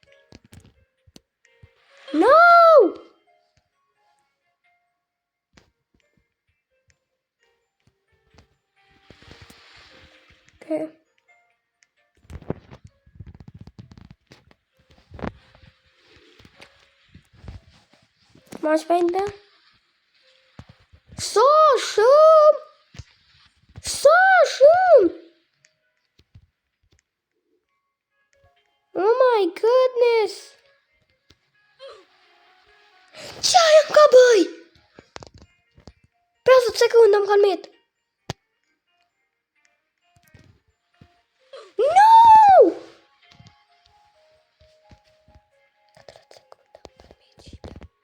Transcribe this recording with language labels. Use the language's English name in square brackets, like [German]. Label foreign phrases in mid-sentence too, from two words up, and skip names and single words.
[English] No! Okay. [Albanian] Ma shpejt be? So shumë! [English] Oh my goodness! [Albanian] Qa jam ka bëj? 50 sekunda më kanë met. No! 40 sekunda më kanë met shipe.